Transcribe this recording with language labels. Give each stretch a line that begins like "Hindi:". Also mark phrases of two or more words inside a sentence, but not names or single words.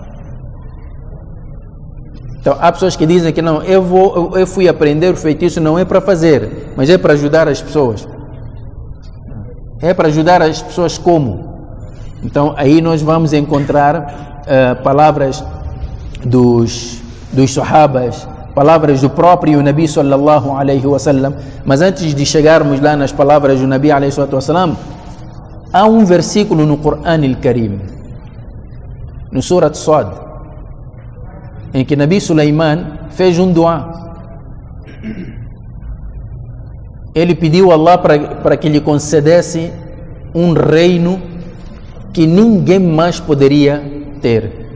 Portuguese: Então, há pessoas que dizem que não, eu fui aprender o feitiço, não é para fazer, mas é para ajudar as pessoas. É para ajudar as pessoas como? Então, aí nós vamos encontrar palavras dos sahabas, palavras do próprio Nabi
Arabic: صلى الله عليه وسلم.
Portuguese: Mas antes de chegarmos lá nas palavras do Nabi
Arabic: عليه وسلم,
Portuguese: há um versículo no Corão al-Karim, no Surat Sad, em que Nabi Sulaiman fez um dua. Ele pediu a Allah para que lhe concedesse um reino que ninguém mais poderia ter.